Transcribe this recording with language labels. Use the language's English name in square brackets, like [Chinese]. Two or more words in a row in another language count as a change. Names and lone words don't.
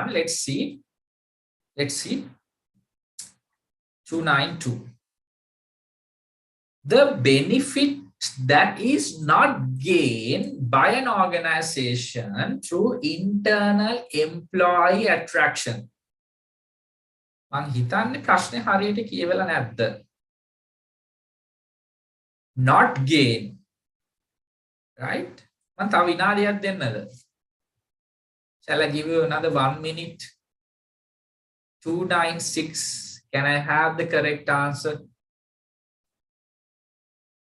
[English] Let's see. 292. The benefit that is not gained by an organization through internal employee attraction. [Sinhala] මං හිතන්නේ ප්‍රශ්නේ හරියට කියවලා නැද්ද? [English] Not gain. Right? [Sinhala] මං තව විනාඩියක් දෙන්නද? [English] Shall I give you another 1 minute? 296. Can I have the correct answer?